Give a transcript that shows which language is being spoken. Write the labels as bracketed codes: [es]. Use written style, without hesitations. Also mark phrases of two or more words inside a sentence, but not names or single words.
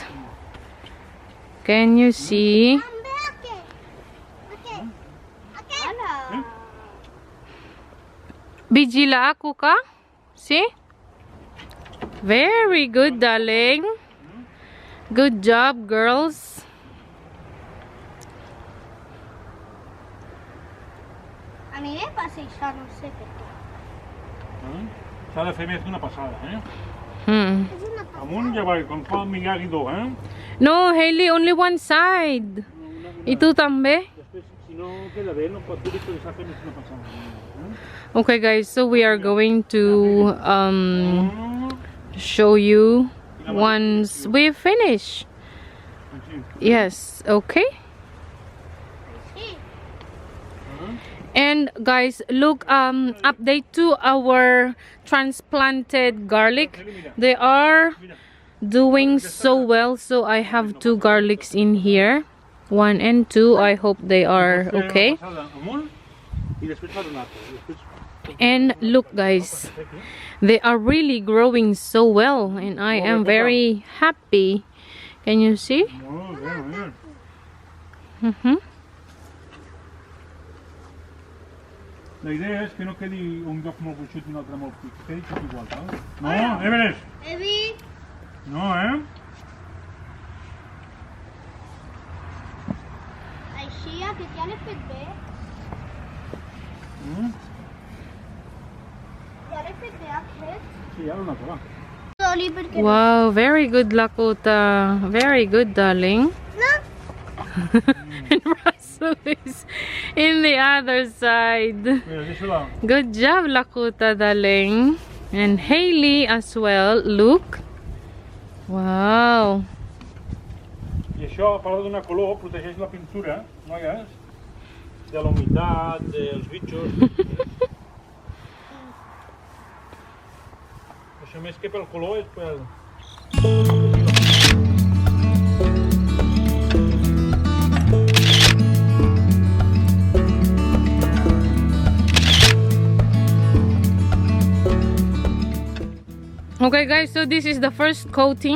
[en] Can you see? Bijila ako ka? See? Very good, darling. Good job, girls. [ca] A mi me passa això, no sé per què. S'ha de fer més d'una passada, Hmm. És una passada. Amunt i avall, com fa el miyagi-do, [en] No, Hailey, only one side. [ca] I tu també? Després, si no queda bé, no pot dir que s'ha fet més d'una passada. [en] Okay, guys, so we are going to show you once we finish. Yes, okay. [ca] Sí. [en] And guys, look, update to our transplanted garlic. They are doing so well, so I have 2 garlics in here, 1 and 2. I hope they are okay. [ca] Amunt i després fa un altre. Després [en] And look, guys, they are really growing so well, and I am very happy. Can you see? [ca] molt bé, molt bé. La idea és que no quedi un lloc molt gruixut i un altre molt pic, que quedi tot igual, saps? No, Everest! Evi, No, així aquest ja l'he fet bé. Ja l'he fet bé aquest. Sí, ara un altre, va. Oli, perquè [en] Wow, very good, Lakota. Very good, darling. [ca] no. [en] And Russell is in the other side. [ca] Mira, deixa-la. [en] Good job, Lakota, darling. And Hailey as well. Look. Wow. [ca] I això, a part de donar color, protegeix la pintura, noies, de la humitat, dels bitxos. Això més que pel color és pel... [en] Okay, guys, so this is the first coating.